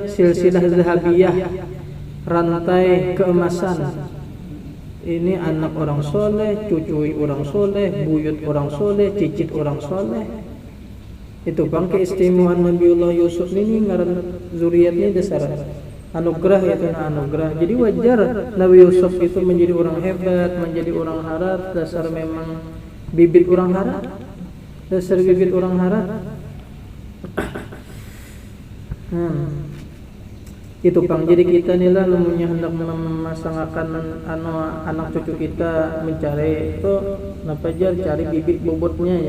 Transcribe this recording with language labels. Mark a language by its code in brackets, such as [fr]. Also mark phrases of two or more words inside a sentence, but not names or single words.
[ar] Silsilah zahabiyah, [id] rantai keemasan. Ini anak orang soleh, cucu orang soleh, buyut orang soleh, cicit orang soleh. [bjn] Itu bang keistimewaan Nabiullah Yusuf ini ngaran zuriatnya dasar anugerah, itu anugerah. Jadi wajar Nabi Yusuf itu menjadi orang hebat, menjadi orang harat, dasar memang bibit orang harat, dasar bibit orang harat. Itu Kang, jadi kita nila lamunnya hendak memasangkan anak cucu kita mencari itu napa jar, cari bibit bobotnya ya.